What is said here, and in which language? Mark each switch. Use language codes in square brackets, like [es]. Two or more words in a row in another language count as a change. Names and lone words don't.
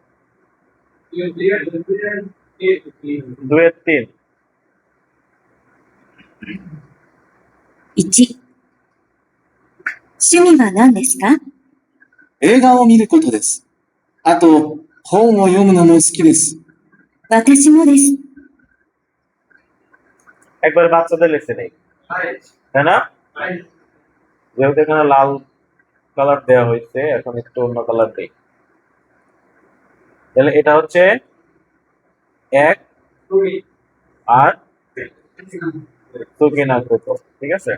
[ja] 2-3। 1、趣味は何ですか？映画を見ることです。あと、本を読むのも好きです。私もです。 [bn] একবার বাচ্চাদের লিখতে নেই, তাই না? যেহেতু এখানে লাল কালার দেওয়া হয়েছে, এখন একটু অন্য কালার দেই। তাহলে এটা হচ্ছে 1 আর সুকিনা কত, ঠিক আছে?